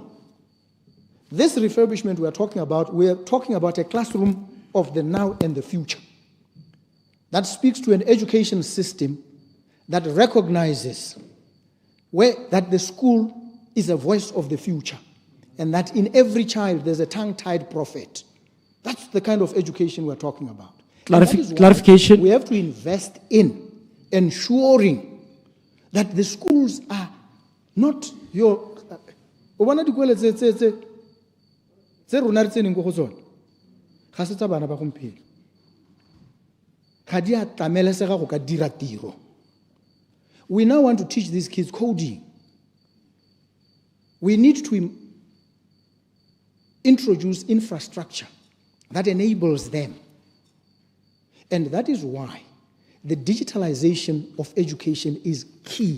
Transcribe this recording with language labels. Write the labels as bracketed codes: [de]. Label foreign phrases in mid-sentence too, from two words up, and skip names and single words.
[en] This refurbishment we're talking about a classroom of the now and the future that speaks to an education system that recognizes that the school is a voice of the future, and that in every child there's a tongue-tied prophet. That's the kind of education we're talking about. And that is why Clarification. we have to invest in ensuring that the schools are not your. [tn] O bona dikolo tse rona re tseneng go tsona ga se tsa bana ba gompieno ga di a tlamelesega go ka dira tiro. [en] We now want to teach these kids coding. We need to introduce infrastructure that enables them. And that is why the digitalization of education is key.